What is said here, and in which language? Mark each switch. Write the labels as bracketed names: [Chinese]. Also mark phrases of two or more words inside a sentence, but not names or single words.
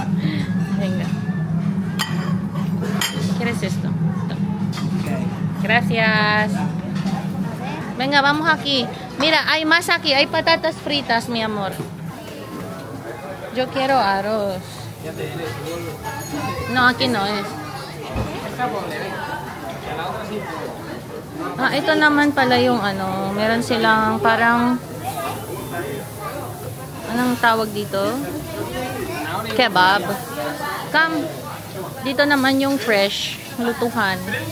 [Spanish] Venga. ¿Quieres esto? Okay. Gracias. Venga, vamos aquí. Mira, hay más aquí. Hay patatas fritas, mi amor. Yo quiero arroz. No, aquí no es. [Filipino] Ah, ito naman pala yung ano. Meron silang parang... Anong tawag dito? [Spanish] Kebab. Come. [Filipino] Dito naman yung fresh. Lutuhan.